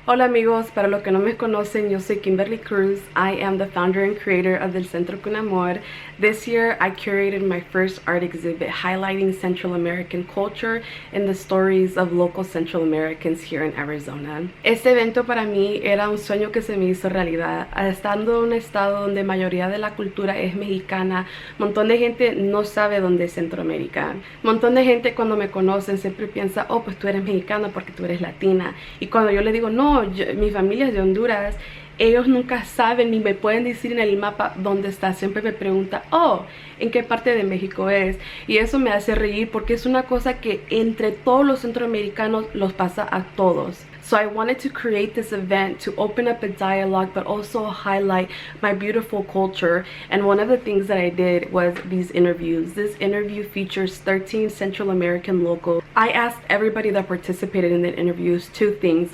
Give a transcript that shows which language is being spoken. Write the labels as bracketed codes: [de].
[es] Hola amigos, para los que no me conocen, yo soy Kimberly Cruz. [en] I am the founder and creator of the Centro Amor. This year, I curated my first art exhibit highlighting Central American culture and the stories of local Central Americans here in Arizona. [es] Este evento para mí era un sueño que se me hizo realidad. Estando en un estado donde mayoría de la cultura es mexicana, un montón de gente no sabe dónde es Centroamérica. Un montón de gente cuando me conocen siempre piensa, oh, pues tú eres mexicana porque tú eres latina. Y cuando yo le digo, no, mi familia es de Honduras, ellos nunca saben ni me pueden decir en el mapa dónde está. Siempre me pregunta, oh, ¿en qué parte de México es? Y eso me hace reír porque es una cosa que entre todos los centroamericanos los pasa a todos. [en] So I wanted to create this event to open up a dialogue but also highlight my beautiful culture. And one of the things that I did was these interviews. This interview features 13 Central American locals. I asked everybody that participated in the interviews two things.